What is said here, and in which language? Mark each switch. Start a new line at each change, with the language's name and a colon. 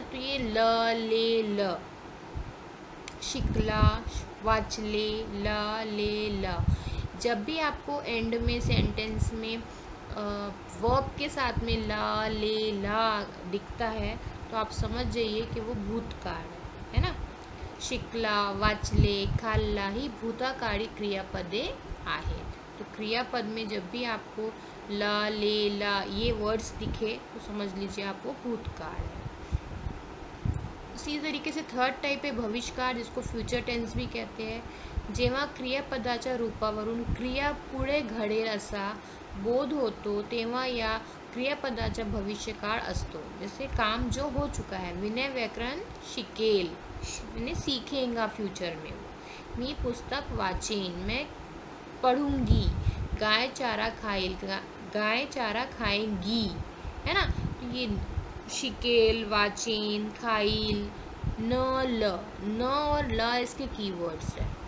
Hindi: तो ये ल शिकला, वाचले, ल। जब भी आपको एंड में सेंटेंस में वर्ब के साथ में ला ले ला दिखता है तो आप समझ जाइए कि वो भूतकाळ है ना।
Marathi: शिकला, वाचले, खाल्ला ही भूतकाळी क्रियापदे आहेत।
Hindi: तो क्रियापद में जब भी आपको ला ले ला ये वर्ड्स दिखे तो समझ लीजिए आपको भूतकाळ है। इसी तरीके से थर्ड टाइप है भविष्यकाळ, जिसको फ्यूचर टेंस भी कहते हैं।
Marathi: जेव्हा क्रियापदाच्या रूपावरून क्रिया पुढे घडेल असा बोध होतो तेव्हा या क्रियापदाचा भविष्यकाळ असतो।
Hindi: जैसे काम जो हो चुका है,
Marathi: विनय व्याकरण शिकेल,
Hindi: यानी सीखेगा फ्यूचर में वो।
Marathi: मी पुस्तक वाचेन,
Hindi: मैं पढ़ूंगी।
Marathi: गाय चारा खाएल,
Hindi: गाय चारा खाएगी, है ना। तो ये शिकेल, वाचेन, खाइल, न और ल इसके कीवर्ड्स है।